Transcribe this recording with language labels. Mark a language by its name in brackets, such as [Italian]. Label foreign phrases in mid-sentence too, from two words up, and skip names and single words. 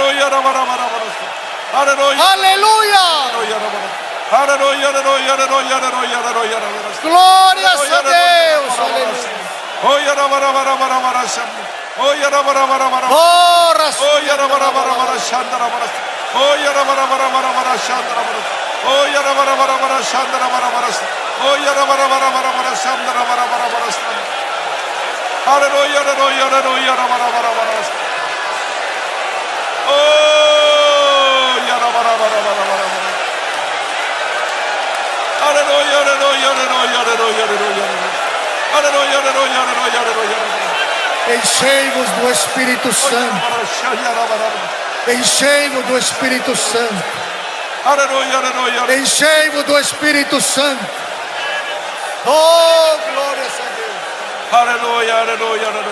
[Portuguese] Aleluia. Glórias a Deus. Aleluia. 샨다라바라 오야라바라바라바라바라 샨다라바라 오야라바라바라바라 샨다라바라바라 오야라바라바라바라바라 샨다라바라바라바라 [Korean] 할렐루야 할렐루야 할렐루야 라바라바라바라 오야라바라바라바라바라 할렐루야 할렐루야 할렐루야 할렐루야 할렐루야 할렐루야 할렐루야 [Portuguese] Enchei-vos do Espírito Santo. Enchei-vos do Espírito Santo. [Korean] 할렐루야 할렐루야 [Portuguese] Enchei-vos do Espírito Santo. Oh, glórias a Deus. [Korean] 할렐루야 할렐루야 할렐루야